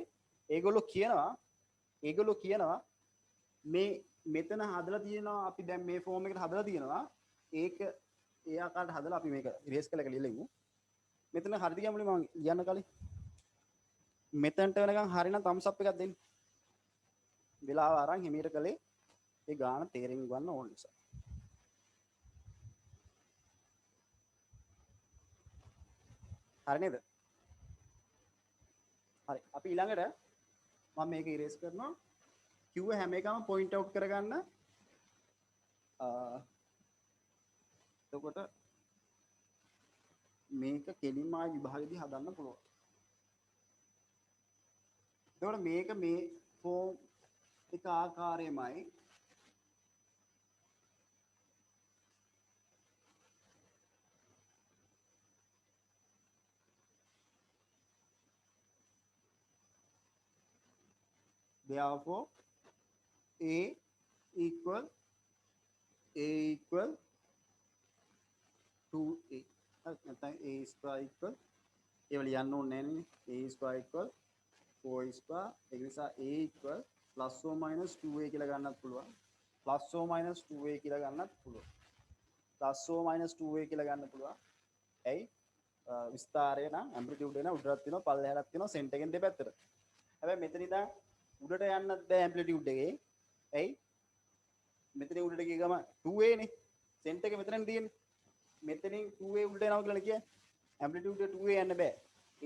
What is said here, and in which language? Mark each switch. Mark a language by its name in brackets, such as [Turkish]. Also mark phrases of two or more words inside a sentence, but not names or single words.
[Sinhala] ඒගොල්ලෝ කියනවා මේ මෙතන හදලා තියෙනවා අපි දැන් මේ ෆෝම් එකට හදලා තියෙනවා. ඒක ඒ ආකාරයට හදලා අපි මේක ඉරේස් කරලා එක ලියලා ඉමු. මෙතන හරිද කියමුනේ මම ලියන්න කලින්. මෙතනට වෙනකන් හරිනම් [English] thumbs up [Sinhala] එකක් දෙන්න. වෙලාව අරන් හිමීට කළේ ඒ ගාන තේරෙන්න ගන්න ඕන නිසා. හරි නේද? හරි. අපි ඊළඟට මම මේක ඉරේස් කරනවා. කිව්ව හැම එකම [English] point out [Sinhala] කරගන්න. එතකොට මේක කෙලින්ම ආයි විභාගෙදී හදන්න පුළුවන්. එතකොට මේක මේ ෆෝම් එක ආකාරයමයි [English] therefore a equal 2a [Sinhala] නැත්නම් [English] a square equal [Sinhala] ඒව ලියන්න ඕනේ නැහැ නේ [English] a square equal 4 square [Sinhala] ඒ නිසා [English] a equal plus or minus 2a [Sinhala] කියලා ගන්නත් පුළුවන් [English] plus or minus 2a [Sinhala] කියලා ගන්නත් පුළුවන් [English] plus or minus 2a [Sinhala] කියලා ගන්න පුළුවන් ඇයි විස්තරය නම් ඇම්ප්ලිටියුඩ් එක උඩට තියෙනවා පල්ලෙහාට තියෙනවා සෙන්ටර් එකෙන් දෙපැත්තට හැබැයි මෙතන ඉඳන් උඩට යන්නත් බෑ ඇම්ප්ලිටියුඩ් එකේ ඇයි මෙතන උඩට ගිය ගම 2a නේ සෙන්ටර් එක මෙතනින් තියෙන්නේ මෙතනින් 2a උඩට යනවා කියලා කියන්නේ ඇම්ප්ලිටියුඩ් එක 2a යන්න බෑ a